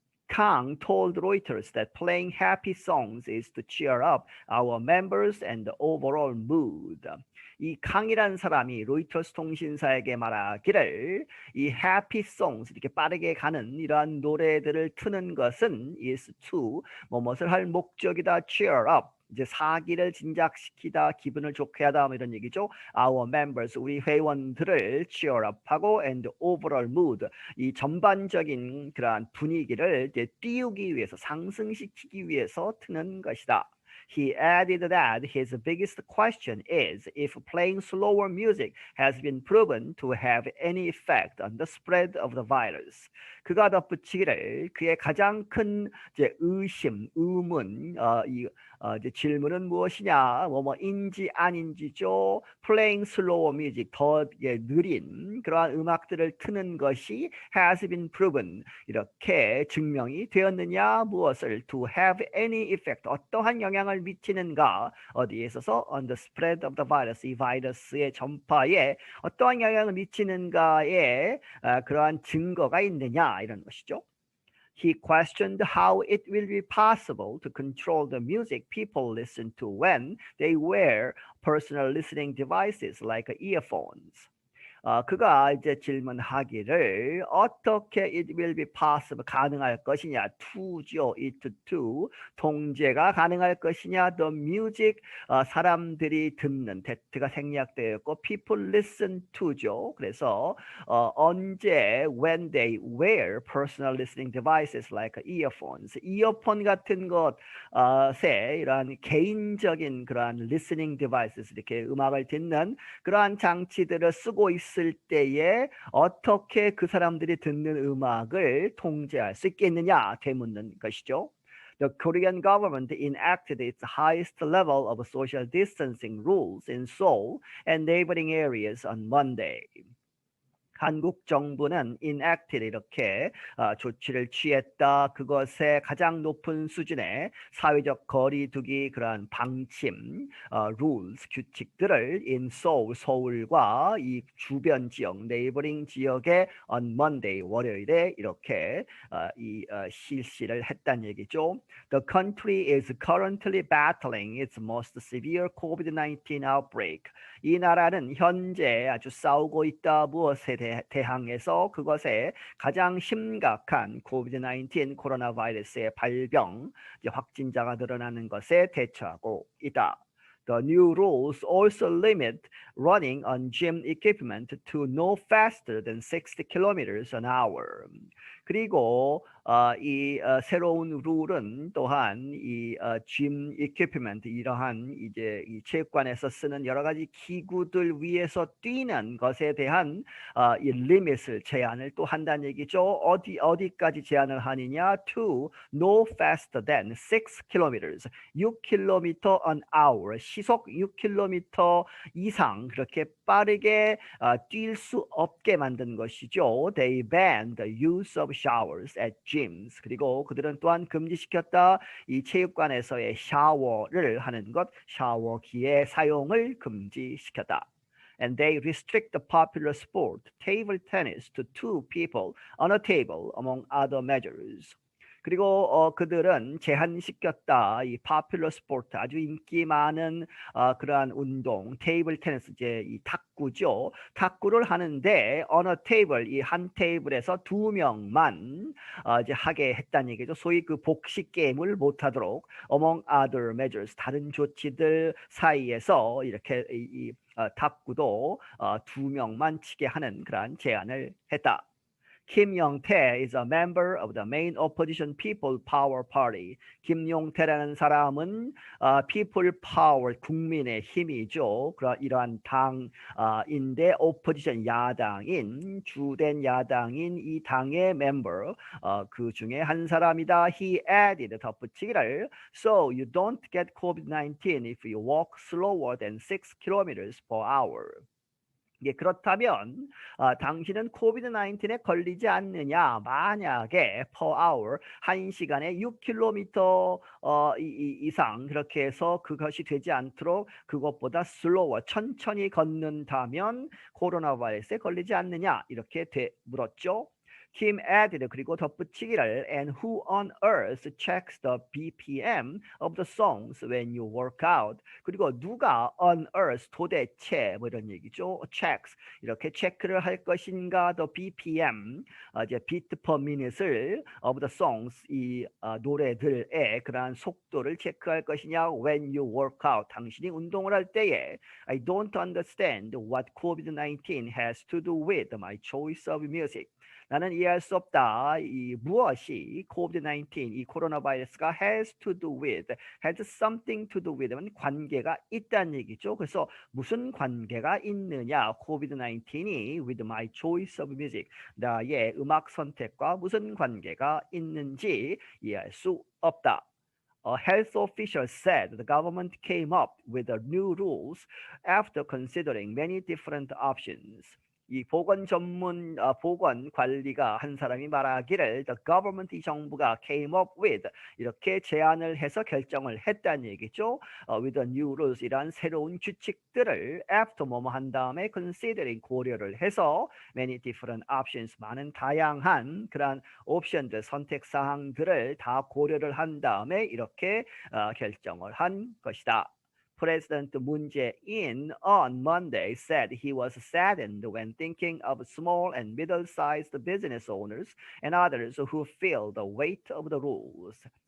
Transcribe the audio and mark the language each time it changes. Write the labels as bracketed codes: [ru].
[en] Kang told Reuters that playing happy songs is to cheer up our members and the overall mood. [ko] 이 캉이라는 사람이 로이터스 통신사에게 말하기를 이 [en] happy songs [ko] 이렇게 빠르게 가는 이러한 노래들을 트는 것은 [en] is to [ko] 뭐뭇을 할 목적이다. [en] cheer up [ko] 이제 사기를 진작시키다, 기분을 좋게 하다 뭐 이런 얘기죠. [en] Our members, [ko] 우리 회원들을 [en] cheer up [ko] 하고 [en] and overall mood, [ko] 이 전반적인 그러한 분위기를 이제 띄우기 위해서, 상승시키기 위해서 트는 것이다. [en] He added that his biggest question is if playing slower music has been proven to have any effect on the spread of the virus. [ko] 그가 덧붙이기를 그의 가장 큰 이제 의심, 의문, 이제 질문은 무엇이냐, 뭐인지 아닌지죠. [en] Playing slower music, [ko] 더 느린 그러한 음악들을 트는 것이 [en] has been proven, [ko] 이렇게 증명이 되었느냐, 무엇을 [en] to have any effect, [ko] 어떠한 영향을 미치는가, 어디에 있어서 [en] on the spread of the virus, [ko] 이 바이러스의 전파에 어떠한 영향을 미치는가에 그러한 증거가 있느냐 이런 것이죠. [en] He questioned how it will be possible to control the music people listen to when they wear personal listening devices like earphones. [ko] 그가 이제 질문하기를 어떻게 [en] it will be possible [ko] 가능할 것이냐, to죠, [en] it to [ko] 통제가 가능할 것이냐, [en] the music [ko] 사람들이 듣는 that가 생략되어 있고 [en] people listen to [ko] 죠. 그래서 언제 [en] when they wear personal listening devices like earphones, [ko] 이어폰 같은 것에 이러한 개인적인 그러한 [en] listening devices [ko] 이렇게 음악을 듣는 그러한 장치들을 쓰고 있을 때에 어떻게 그 사람들이 듣는 음악을 통제할 수 있겠느냐 되묻는 것이죠. [en] The Korean government enacted its highest level of social distancing rules in Seoul and neighboring areas on Monday. [ko] 한국 정부는 enacted 이렇게 조치를 취했다. 그것의 가장 높은 수준의 사회적 거리두기 그러한 방침, rules, 규칙들을 [en] in Seoul, [ko] 서울과 이 주변 지역, neighboring 지역에 [en] on Monday, [ko] 월요일에 이렇게 실시를 했다는 얘기죠. [en] The country is currently battling its most severe COVID-19 outbreak. [ko] 이 나라는 현재 아주 싸우고 있다. 무엇에 대항해서 그것에 가장 심각한 COVID-19 코로나 바이러스의 발병, 확진자가 늘어나는 것에 대처하고 있다. [en] The new rules also limit running on gym equipment to no faster than 60 kilometers an hour. [ko] 그리고 이 새로운 룰은 또한 이 [en] gym equipment [ko] 이러한 이제 이 체육관에서 쓰는 여러 가지 기구들 위에서 뛰는 것에 대한 이 리밋을 제한을 또 한다는 얘기죠. 어디까지 제한을 하느냐? [en] To no faster than 6 kilometers, 6km an hour, [ko] 시속 6km 이상 그렇게 빠르게 뛸 수 없게 만든 것이죠. [en] They banned the use of showers at gym. gyms. [ko] 그리고 그들은 또한 금지시켰다. 이 체육관에서의 샤워를 하는 것, 샤워기의 사용을 금지시켰다. [en] And they restrict the popular sport, table tennis, to 2 people on a table, among other measures. [ko] 그리고 그들은 제한시켰다. 이 [en] popular sport, [ko] 아주 인기 많은 그러한 운동, 테이블 테니스, 이제 이 탁구죠. 탁구를 하는데 [en] on a table, [ko] 이 한 테이블에서 2명만 이제 하게 했다는 얘기죠. 소위 그 복식 게임을 못하도록 [en] among other measures, [ko] 다른 조치들 사이에서 이렇게 탁구도 2명만 치게 하는 그러한 제안을 했다. [en] 김용태 is a member of the main opposition People Power Party. [ko] 김용태라는 사람은 People Power, 국민의 힘이죠. 이러한 당인데 opposition, 야당인, 주된 야당인 이 당의 member, 그 중에 한 사람이다. [en] He added, [ko] 덧붙이기를, [en] so you don't get COVID-19 if you walk slower than 6 kilometers per hour. [ko] 예, 그렇다면 당신은 코비드-19에 걸리지 않느냐? 만약에 [en] per hour, [ko] 1시간에 6km 이상 그렇게 해서 그것이 되지 않도록 그것보다 slower, 천천히 걷는다면 코로나 바이러스에 걸리지 않느냐? 이렇게 물었죠. [en] Kim added, [ko] 그리고 덧붙이기를, [en] and who on earth checks the BPM of the songs when you work out? [ko] 그리고 누가 [en] on earth, [ko] 도대체 뭐 이런 얘기죠. checks, 이렇게 체크를 할 것인가? [en] the BPM, [ko] 이제 [en] beat per minute [ko] 을 [en] of the songs, [ko] 이 노래들의 그러한 속도를 체크할 것이냐? [en] when you work out, [ko] 당신이 운동을 할 때에. [en] I don't understand what COVID-19 has to do with my choice of music. [ko] 나는 이해할 수 없다. 이 무엇이 COVID-19, 이 코로나 바이러스가 [en] has to do with, has something to do with [ko] 는 관계가 있다는 얘기죠. 그래서 무슨 관계가 있느냐? COVID-19이 [en] with my choice of music, [ko] 나의 음악 선택과 무슨 관계가 있는지 이해할 수 없다. A health official said the government came up with the new rules after considering many different options. 이 보건 전문 보건 관리가 한 사람이 말하기를 [en] the government, [ko] 이 정부가 [en] came up with, [ko] 이렇게 제안을 해서 결정을 했다는 얘기죠. [en] with the new rules, [ko] 이란 새로운 규칙들을 after 뭐뭐 한 다음에 considering, 고려를 해서 [en] many different options, [ko] 많은 다양한 그런 옵션들, 선택 사항들을 다 고려를 한 다음에 이렇게 결정을 한 것이다. [en] President Moon Jae-in on Monday said he was saddened when thinking of small and middle-sized business owners and others who feel the weight of the rules.